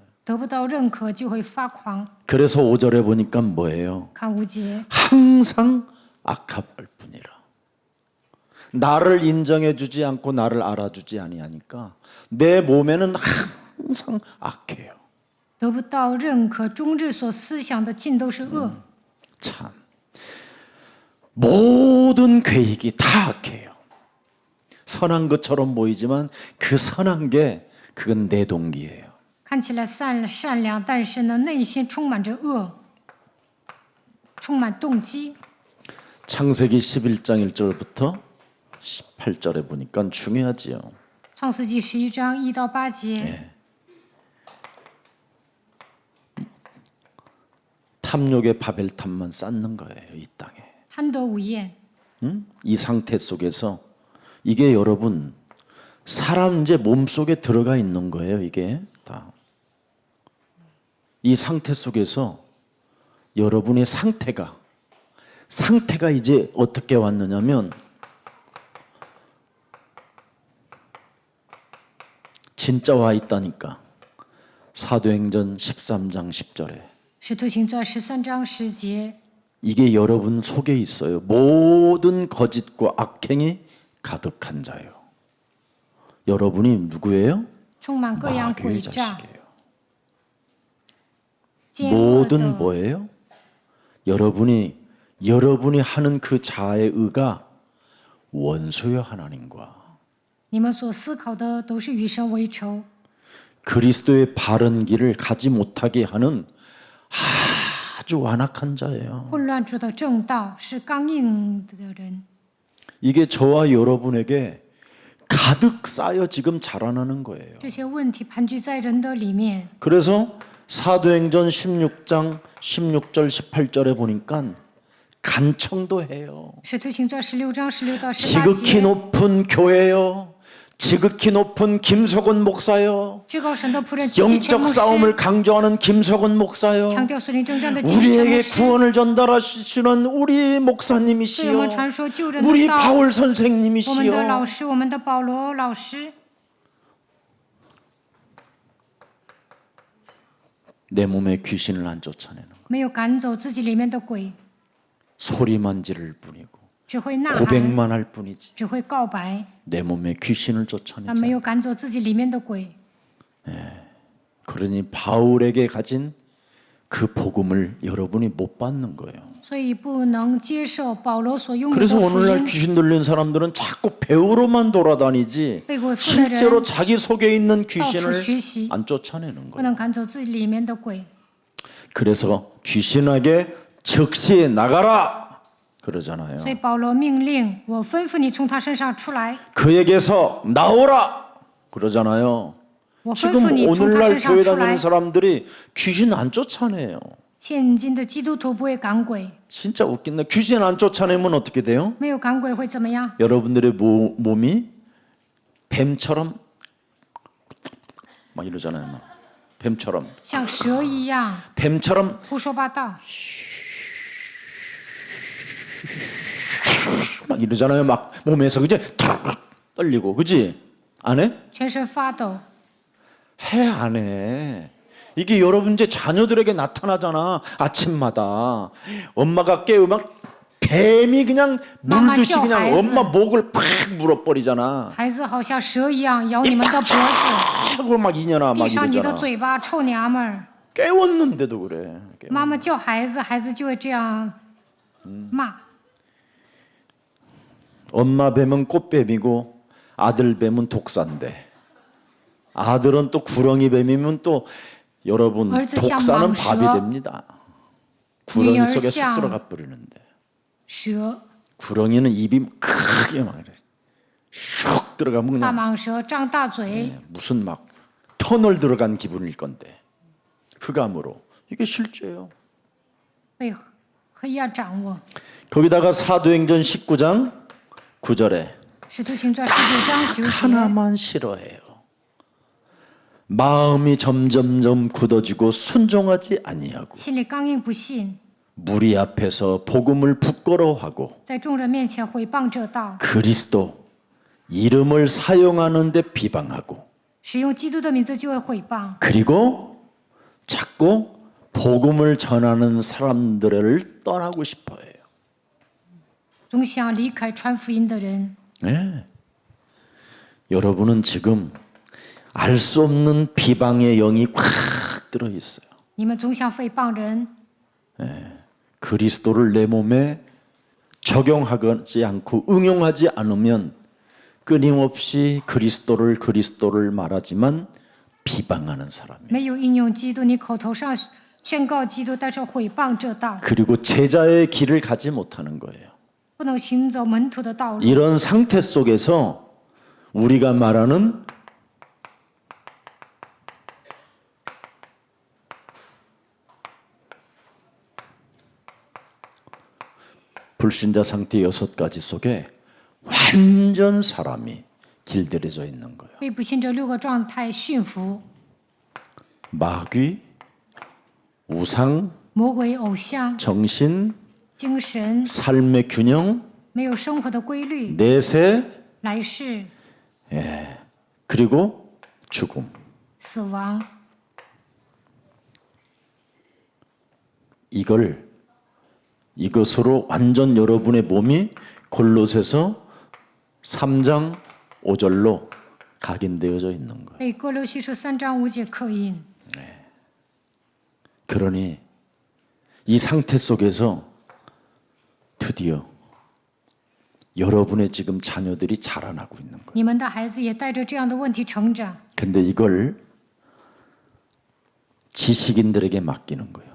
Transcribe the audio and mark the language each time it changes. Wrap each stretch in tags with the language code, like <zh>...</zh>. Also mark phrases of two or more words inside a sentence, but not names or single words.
<zh>得不到认可就会发狂。</zh> <ko>그래서 5절에 보니까 뭐예요?</ko> <zh>看5节，</zh> <ko>항상 악합할 뿐이라. 나를 인정해주지 않고 나를 알아주지 아니하니까 내 몸에는 항상 악해요.</ko> <zh>得不到认可，终日所思想的尽都是恶。</zh> <ko>참 모든 계획이 다 악해요. 선한 것처럼 보이지만 그 선한 게 그건 내 동기예요.</ko> <zh>看起来善良，但是呢，内心充满着恶，充满动机。</zh> <ko>창세기 11장 1절부터 18절에 보니까 중요하지요.</ko> <zh>创世纪11章1到8节，</zh> <ko>탐욕의 바벨탑만 쌓는 거예요, 이 땅에.</ko> <zh>贪得无厌。</zh> <ko>이 상태 속에서 이게 여러분 사람 이제 몸 속에 들어가 있는 거예요, 이게 다. 이 상태 속에서 여러분의 상태가 이제 어떻게 왔느냐면 진짜 와 있다니까. 사도행전 13장 10절에</ko> <zh>使徒行传13章10节，</zh> <ko>이게 여러분 속에 있어요. 모든 거짓과 악행이 가득한 자요. 여러분이 누구예요?</ko> <zh>充满各样</zh> <ko>마귀의</ko> <zh>诡诈、</zh> <ko>자식이에요.</ko> <zh>奸恶</zh> <ko>모든</ko> <zh>的。</zh> <ko>뭐예요? 여러분이 하는 그 자아의 의가 원수요 하나님과</ko> <zh>你们所思考的都是与神为仇，</zh> <ko>그리스도의 바른 길을 가지 못하게 하는 아주 완악한 자예요.</ko> <zh>混乱主的正道是刚硬的人。</zh> <ko>이게 저와 여러분에게 가득 쌓여 지금 자라나는 거예요.</ko> <zh>这些问题盘踞在人的里面。</zh> <ko>그래서 사도행전 16장 16절 18절에 보니까 간청도 해요.</ko> <zh>使徒行传16章16到18</zh> <ko>지극히</ko> <zh>节，</zh> <ko>높은 교회요. 지극히 높은 김석원 목사요.</ko> <zh>至高神的仆人基基全</zh> <ko>영적</ko> <zh>牧</zh> <ko>싸움을</ko> <zh>师，</zh> <ko>강조하는 김석원 목사요.</ko> <zh>强调属灵征战的基基全</zh> <ko>우리에게</ko> <zh>牧师，</zh> <ko>구원을 전달하시는 우리</ko> <zh>对我</zh> <ko>목사님이시요.</ko> <zh>们传说救人</zh> <ko>우리</ko> <zh>的道。</zh> <ko>바울</ko> <zh>我们的</zh> <ko>선생님이시요.</ko> <zh>老师，我们的保罗老师，</zh> <ko>내 몸에 귀신을 안 쫓아내는 거.</ko> <zh>没有赶走自己里面的鬼，</zh> <ko>소리만 지를 뿐이고</ko> <zh>只会呐喊，</zh> <ko>고백만 할 뿐이지.</ko> <zh>只会告白，</zh> <ko>내 몸에 귀신을</ko> <zh>但</zh> <ko>쫓아내지.</ko> <zh>没有赶走自己里面的鬼。</zh> <ko>그러니 바울에게 가진 그 복음을 여러분이 못 받는 거예요.</ko> <zh>所以不能接受保罗所拥有的</zh> <ko>그래서</ko> <zh>福</zh> <ko>오늘날</ko> <zh>音。</zh> <ko>귀신 들린 사람들은 자꾸 배우로만 돌아다니지</ko> <zh>被鬼附的</zh> <ko>실제로</ko> <zh>人</zh> <ko>자기 속에 있는</ko> <zh>到处</zh> <ko>귀신을</ko> <zh>学习，</zh> <ko>안 쫓아내는</ko> <zh>不</zh> <ko>거예요.</ko> <zh>能赶走自己里面的鬼。</zh> <ko>그래서 귀신에게 즉시 나가라 그러잖아요.</ko> <zh>所以保罗命令我吩咐你从他身上出来，</zh> <ko>그에게서 나오라 그러잖아요.</ko> <zh>我吩咐</zh> <ko>지금</ko> <zh>你从他</zh> <ko>오늘날</ko> <zh>身上</zh> <ko>교회</ko> <zh>出来</zh> <ko>다니는 。 사람들이 귀신 안 쫓아내요.</ko> <zh>现今的基督徒不会赶鬼，</zh> <ko>진짜 웃긴다. 귀신 안 쫓아내면 어떻게 돼요?</ko> <zh>没有赶鬼会怎么样？</zh> <ko>여러분들의 몸이 뱀처럼 막 이러잖아요. 막. 뱀처럼</ko> <zh>像蛇一样</zh> <ko>뱀처럼</ko> <zh>胡说八道，</zh> <ko>막 이러잖아요. 막 몸에서 그지 떨리고 그지 안 해?</ko> <zh>全身发抖。</zh> <ko>해 안 해? 이게 여러분 이제 자녀들에게 나타나잖아. 아침마다 엄마가 깨우면 뱀이 그냥 물듯이 그냥 마마 엄마 목을 팍 물어버리잖아.</ko> <zh>孩子好像蛇一样咬你们的脖子，</zh> <ko>하고 막 이년아 막</ko> <zh>闭上你的</zh> <ko>이러잖아.</ko> <zh>嘴巴，臭娘们儿！</zh> <ko>깨웠는데도 그래.</ko> <zh>妈妈叫孩子，孩子就会这样骂。</zh> <ko>엄마 뱀은 꽃뱀이고 아들 뱀은 독사인데 아들은 또 구렁이 뱀이면 또 여러분 독사는 밥이 됩니다. 구렁이 속에 쑥 들어가 버리는데</ko> <zh>蛇，</zh> <ko>구렁이는 입이 크게 막 이래. 슉 들어가면</ko> <zh>大</zh> <ko>그냥</ko> <zh>蟒蛇张大嘴，</zh> <ko>무슨 막 터널 들어간 기분일 건데 흑암으로. 이게 실제예요.</ko> <zh>被黑暗掌握。</zh> <ko>거기다가 사도행전 19장 9절에</ko> <zh>使徒行传19章9节，</zh> <ko>하나만 싫어해요. 마음이 점점점 굳어지고 순종하지 아니하고</ko> <zh>心里刚硬不信，</zh> <ko>무리 앞에서 복음을 부끄러워하고</ko> <zh>在众人面前毁谤这道，</zh> <ko>그리스도 이름을 사용하는데 비방하고</ko> <zh>使用基督的名字就会毁谤，</zh> <ko>그리고 자꾸 복음을 전하는 사람들을 떠나고 싶어 해요.</ko> <zh>总想离开传福音的人。</zh> <ko>네. 여러분은 지금 알 수 없는 비방의 영이 꽉 들어 있어요.</ko> <zh>你们总想诽谤人，</zh> <ko>그리스도를 내 몸에 적용하지 않고 응용하지 않으면 끊임없이 그리스도를 말하지만 비방하는 사람이에요.</ko> <zh>没有应用基督，你口头上宣告基督，但是毁谤这道，</zh> <ko>그리고 제자의 길을 가지 못하는 거예요.</ko> <zh>不能行走门徒的道路。</zh> <ko>이런 상태 속에서 우리가 말하는 불신자 상태 6가지 속에 완전 사람이 길들여져 있는 거예요.</ko> <zh>被不信这6个状态驯服，</zh> <ko>마귀, 우상,</ko> <zh>魔鬼、偶像、</zh> <ko>정신,</ko> <zh>精神，</zh> <ko>삶의 균형,</ko> <zh>没有生活的规律，</zh> <ko>내세,</ko> <zh>来世、</zh> <ko>그리고 죽음.</ko> <zh>死亡。</zh> <ko>이것으로 완전 여러분의 몸이 골로새서 3장 5절로 각인되어져 있는 거예요.</ko> <zh>被哥罗西书3章5节刻印。</zh> <ko>그러니 이 상태 속에서 드디어 여러분의 지금 자녀들이 자라나고 있는 거예요.</ko> <zh>你们的孩子也带着这样的问题成长，</zh> <ko>근데 이걸 지식인들에게 맡기는 거예요.</ko>